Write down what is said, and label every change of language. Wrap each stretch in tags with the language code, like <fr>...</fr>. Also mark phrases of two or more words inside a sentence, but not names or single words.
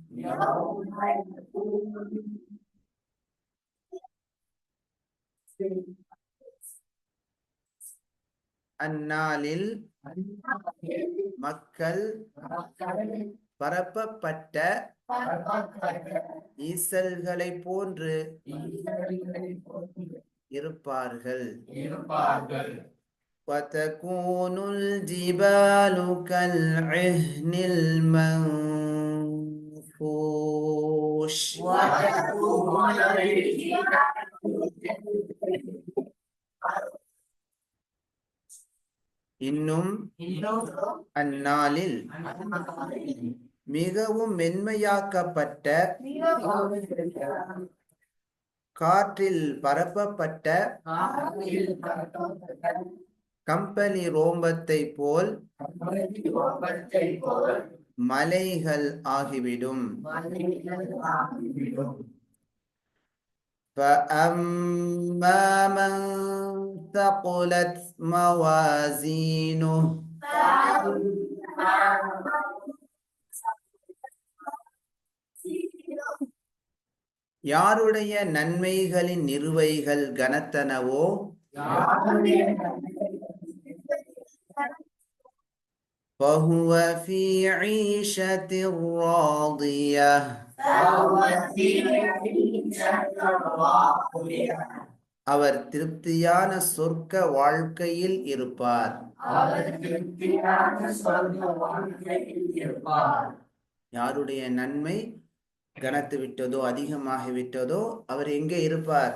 <ta>அந்நாளில் மக்கள் பரப்பப்பட்ட ஈசல்களை போன்று இருப்பார்கள்.</ta> <ar>وَتَكُونُ الْجِبَالُ كَالْعِهْنِ الْمَنفُوشِ.</ar> <ta>இன்னும் அந்நாளில் மிகவும் மென்மையாக்கப்பட்ட காற்றில் பரப்பப்பட்ட கம்பளி ரோம்பத்தை போல் மலைகள் ஆகிவிடும்.</ta> <ar>فَأَمَّا مَنْ ثَقُلَتْ مَوَازِينُهُ.</ar> <ta>யாருடைய நன்மைகளின் நிறுவைகள் கனத்தனவோ</ta> <ar>فَهُوَ فِي عِيشَةٍ رَاضِيَةٍ.</ar> <ta>அவர் திருப்தியான சொர்க்க வாழ்க்கையில் இருப்பார். யாருடைய நன்மை கனத்து விட்டதோ அதிகமாகிவிட்டதோ அவர் எங்கே இருப்பார்?</ta>